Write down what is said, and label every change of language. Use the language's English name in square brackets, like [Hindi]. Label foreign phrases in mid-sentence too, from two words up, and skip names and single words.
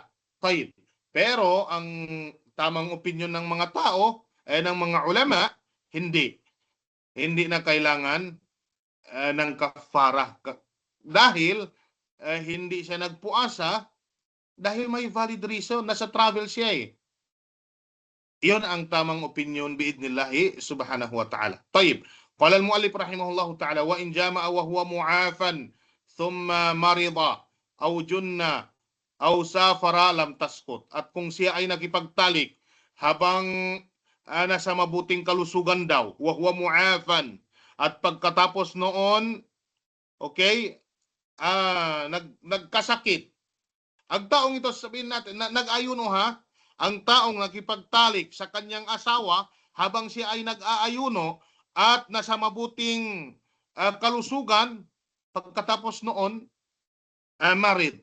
[Filipino] Pero ang tamang opinion ng mga tao, ng mga ulama, hindi. Hindi na kailangan ng kafara. Dahil hindi siya nagpuasa dahil may [English] valid reason, [Filipino] nasa travel siya eh. Iyon ang tamang opinion [Arabic] بإذن الله سبحانه وتعالى. [Filipino] Tayyib. [Arabic] قال المؤلف رحمه الله تعالى، وإن جامع وهو معافى ثم مرض أو جن أو سافر لم تسقط. [Filipino] At kung siya ay nakipagtalik habang nasa mabuting kalusugan daw, [Arabic] وهو معافى, [Filipino] at pagkatapos noon, okay, nagkasakit. Ang taong ito, sabihin natin, nag-ayuno ha, ang taong nakipagtalik sa kanyang asawa habang siya ay nag-aayuno at nasa mabuting kalusugan, pagkatapos noon, married.